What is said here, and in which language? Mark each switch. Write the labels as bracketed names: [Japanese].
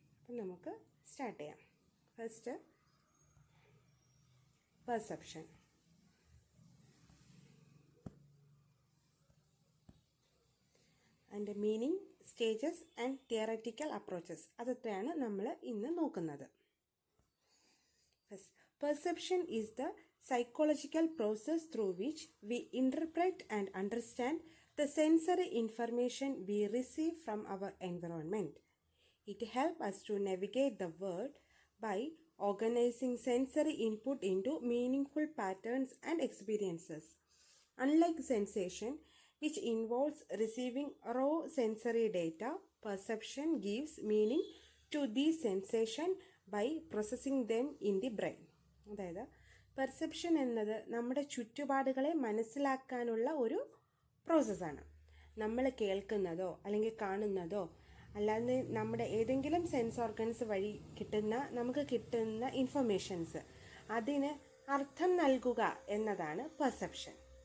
[Malayalam] അപ്പം നമുക്ക് സ്റ്റാർട്ട് ചെയ്യാം. First, perception. അതിൻ്റെ meaning, stages and theoretical approaches, അതൊക്കെയാണ് നമ്മൾ ഇന്ന് നോക്കുന്നത്. [English] First, perception is the psychological process through which we interpret and understand the sensory information we receive from our environment. It helps us to navigate the world by organizing sensory input into meaningful patterns and experiences. Unlike sensation, which involves receiving raw sensory data, perception gives meaning to these sensations by processing them in the brain. [Malayalam] അതായത് perception എന്നത് നമ്മുടെ ചുറ്റുപാടുകളെ മനസ്സിലാക്കാനുള്ള ഒരു പ്രോസസ്സാണ്. നമ്മൾ കേൾക്കുന്നതോ അല്ലെങ്കിൽ കാണുന്നതോ അല്ലാതെ നമ്മുടെ ഏതെങ്കിലും സെൻസ് ഓർഗൻസ് വഴി നമുക്ക് കിട്ടുന്ന ഇൻഫർമേഷൻസ് അതിന് അർത്ഥം നൽകുക എന്നതാണ് പെർസെപ്ഷൻ.